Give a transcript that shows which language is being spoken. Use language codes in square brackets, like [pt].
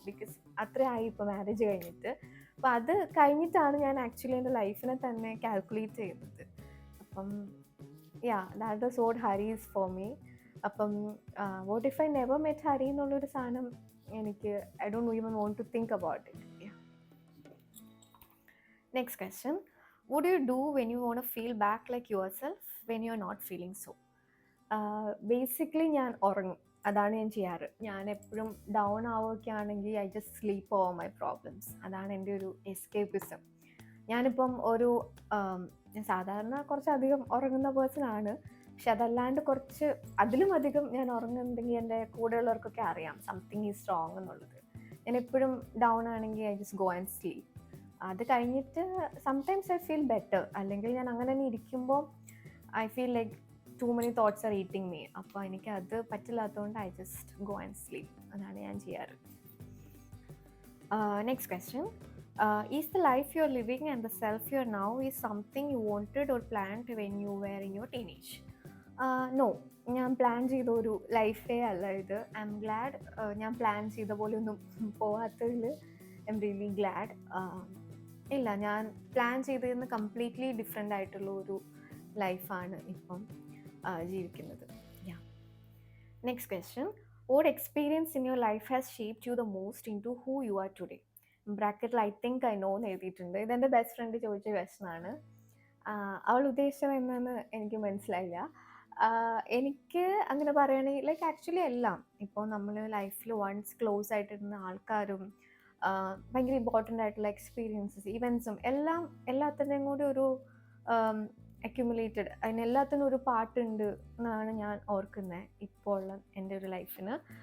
[ml] Because അത്രയായി ഇപ്പോൾ marriage കഴിഞ്ഞിട്ട്. അപ്പം അത് കഴിഞ്ഞിട്ടാണ് ഞാൻ ആക്ച്വലി എൻ്റെ ലൈഫിനെ തന്നെ കാൽക്കുലേറ്റ് ചെയ്യുന്നത്. [en] അപ്പം that was what Hari is for me. അപ്പം what if I never met Hari [ml] എന്നുള്ളൊരു സാധനം എനിക്ക് [en] I don't even want to think about it. Next question, what do you do when you want to feel back like yourself when you are not feeling so? [ml] Basically ഞാൻ ഉറങ്ങും. അതാണ് ഞാൻ ചെയ്യാറ്. ഞാൻ എപ്പോഴും ഡൗൺ ആവുകയൊക്കെ ആണെങ്കിൽ [en] I just sleep over my problems. [ml] അതാണ് എൻ്റെ ഒരു എസ്കേപ്പിസം. ഞാനിപ്പം ഞാൻ സാധാരണ കുറച്ചധികം ഉറങ്ങുന്ന പേഴ്സൺ ആണ്. പക്ഷെ അതല്ലാണ്ട് അതിലും അധികം ഞാൻ ഉറങ്ങുന്നുണ്ടെങ്കിൽ എൻ്റെ കൂടെയുള്ളവർക്കൊക്കെ അറിയാം [en] something is wrong [ml] എന്നുള്ളത്. ഞാൻ എപ്പോഴും ഡൗൺ ആണെങ്കിൽ [en] I just go and sleep. [ml] അത് കഴിഞ്ഞിട്ട് [en] Sometimes I feel better. [ml] അല്ലെങ്കിൽ ഞാൻ അങ്ങനെ തന്നെ ഇരിക്കുമ്പോൾ [en] I feel like too many thoughts are eating me. [ml] അപ്പോൾ എനിക്ക് അത് പറ്റില്ലാത്തതുകൊണ്ട് [en] I just go and sleep. [ml] അതാണ് ഞാൻ ചെയ്യാറ്. [en] Next question, is the life you are living and the self you are now is something you wanted or planned when you were in your teenage? [ml] No, ഞാൻ plan ചെയ്ത ഒരു ലൈഫേ അല്ല ഇത്. I M GLAAD ഞാൻ plan ചെയ്ത പോലെ ഒന്നും പോവാത്തതിൽ [en] I am really glad. [ml] ഇല്ല, ഞാൻ പ്ലാൻ ചെയ്തതിന് കംപ്ലീറ്റ്ലി ഡിഫറെൻ്റ് ആയിട്ടുള്ള ഒരു ലൈഫാണ് ഇപ്പം ജീവിക്കുന്നത്. [en] Next question, what experience in your life has shaped you the most into who you are today? [ml] ബ്രാക്കറ്റിൽ ഐ തിങ്ക് ഐ നോ എന്ന് എഴുതിയിട്ടുണ്ട്. ഇതെൻ്റെ ബെസ്റ്റ് ഫ്രണ്ട് ചോദിച്ച ക്വസ്റ്റ്യൻ ആണ്. അവൾ ഉദ്ദേശിച്ചത് എന്താണെന്ന് എനിക്ക് മനസ്സിലായില്ല. എനിക്ക് അങ്ങനെ പറയുകയാണെങ്കിൽ ലൈക്ക് ആക്ച്വലി എല്ലാം ഇപ്പോൾ നമ്മൾ ലൈഫിൽ വൺസ് ക്ലോസ് ആയിട്ടിരുന്ന ആൾക്കാരും ഭയങ്കര ഇമ്പോർട്ടൻ്റ് ആയിട്ടുള്ള എക്സ്പീരിയൻസസ് ഇവൻസും എല്ലാത്തിൻ്റെയും കൂടി ഒരു അക്യുമുലേറ്റഡ്, അതിനെല്ലാത്തിനും ഒരു പാട്ടുണ്ട് എന്നാണ് ഞാൻ ഓർക്കുന്നത് ഇപ്പോൾ ഉള്ള എൻ്റെ ഒരു ലൈഫിന്.